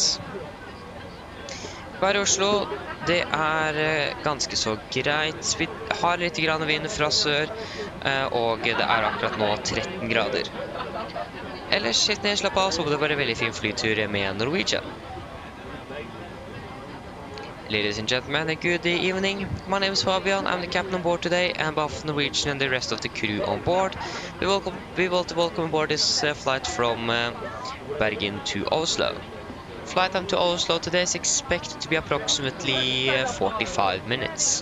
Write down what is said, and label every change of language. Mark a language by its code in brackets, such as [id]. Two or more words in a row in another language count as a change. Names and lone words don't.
[no] Vær i Oslo, det er ganske så greit. Vi har litt grann vind fra sør, og det er akkurat nå 13 grader. Ellers, helt ned, slapp av, så må det være veldig fin flytur med Norwegian. [en] Ladies and gentlemen, good evening. My name is Fabian. I'm the captain on board today, and on behalf of Norwegian and the rest of the crew on board, we want to welcome aboard this flight from Bergen to Oslo. Flight time to Oslo today is expected to be approximately 45 minutes.